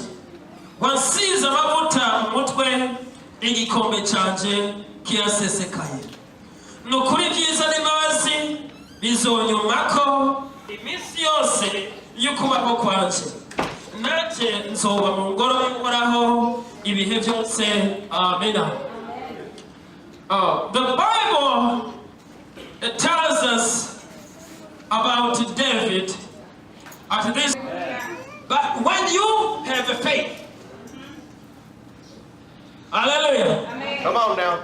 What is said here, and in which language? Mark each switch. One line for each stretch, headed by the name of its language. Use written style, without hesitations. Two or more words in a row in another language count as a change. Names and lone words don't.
Rundi: Wansize amavuta mu mutwe, igikombe canje kirasesekaye. Nukuri byiza n'imbabazi bizonyumako iminsi yose y'ukubaho kwanje. Nanje nzoba mu ngoro y'Uhoraho ibihe byose. Amina.
English: The Bible tells us about David at this. But when you have a faith, hallelujah. Amen. Come on now.